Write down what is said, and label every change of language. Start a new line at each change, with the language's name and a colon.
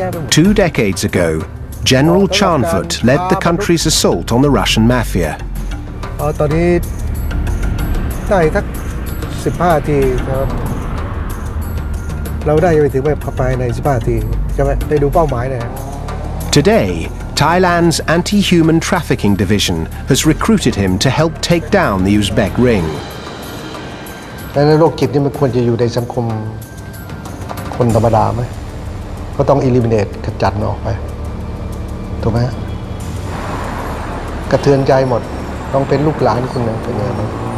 English: 2 decades ago, General Chanvut led the country's assault on the Russian mafia.
Thai: ตอนนี้ได้สัก15 นาทีนะครับเราได้ไปถึงภายใน15 นาทีจะได้ดูเป้าหมายนะ
English: Today, Thailand's anti-human trafficking division has recruited him to help take down the Uzbek ring.
Thai: และโรคจิตนี่มันควรจะอยู่ในสังคมคนธรรมดาไหมก็ต้อง eliminate ขจัดมันออกไปถูกไหมกระเทือนใจหมดต้องเป็นลูกหลานคนหนึ่งเป็นไงบ้าง